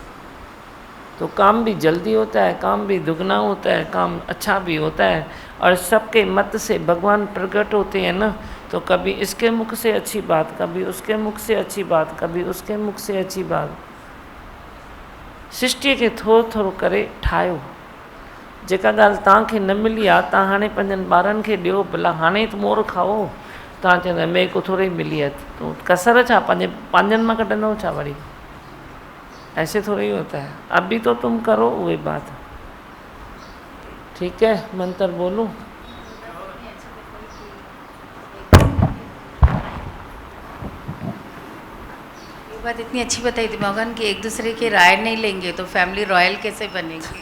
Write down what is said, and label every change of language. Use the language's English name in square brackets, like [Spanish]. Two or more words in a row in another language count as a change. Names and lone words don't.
[Hindi] तो काम भी जल्दी होता है, काम भी दुगना होता है, काम अच्छा भी होता है। और सबके मत से भगवान प्रकट होते हैं ना, तो कभी इसके मुख से अच्छी बात, कभी उसके मुख से अच्छी बात, कभी उसके मुख से अच्छी बात। [Sindhi] सृष्टि के थोरो थोरो करे ठाहियो। जेका ॻाल्हि तव्हांखे न मिली आहे, तव्हां हाणे पंहिंजनि ॿारनि खे ॾियो, भला हाणे त मोर खाओ। तव्हां चवंदा [Hindi] मेरे को थोड़ी मिली है, तो [Sindhi] कसर छा पंहिंजनि मां कढंदव छा वरी? [Hindi] ऐसे थोड़ी होता है। अभी तो तुम करो वही बात, ठीक है? मंत्र बोलूं? ये बात इतनी अच्छी बताई थी मगन कि एक दूसरे की राय नहीं लेंगे तो [English] family royal [Hindi] कैसे बनेगी?